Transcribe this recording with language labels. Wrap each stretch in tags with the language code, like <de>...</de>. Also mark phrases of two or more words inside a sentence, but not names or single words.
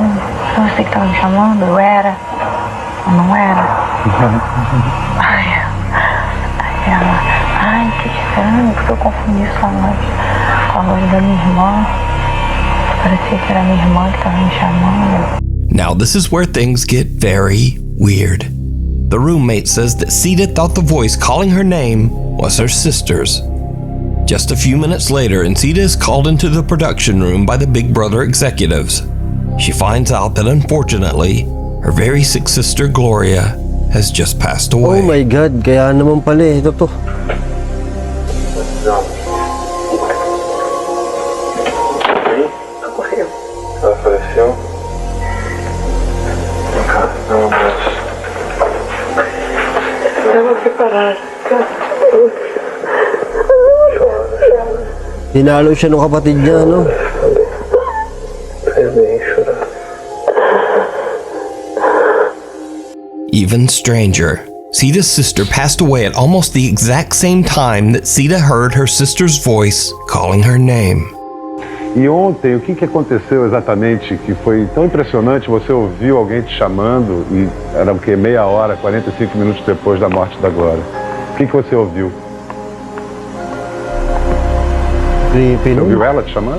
<pt>Foi você que tava me chamando? Eu era? Ou não era? Aí ela, ai, que estranho, porque eu confundi sua voz com a voz da minha irmã. Parecia que era minha irmã que tava me chamando.</pt> <en>Now, this is where things get very weird. The roommate says that Sita thought the voice calling her name was her sister's. Just a few minutes later, and Sita is called into the production room by the Big Brother executives. She finds out that unfortunately, her very sick sister Gloria has just passed away. Oh my God,</en> <tl>kaya naman pala eh. Ito to.</tl> <pt>Apareceu? Vem cá, dá um abraço. Estava preparada.</pt> <tl>Dinalo siya ng kapatid niya, no?</tl> <pt>Aí bem chorar.</pt> <en>Even stranger, Sita's sister passed away at almost the exact same time that Sita heard her sister's voice calling her name.</en> <pt>E ontem, o que aconteceu exatamente que foi tão impressionante? Você ouviu alguém te chamando e era o quê? Meia hora, 45 minutos depois da morte da Glória. O que você ouviu? Você ouviu ela te chamando?</pt>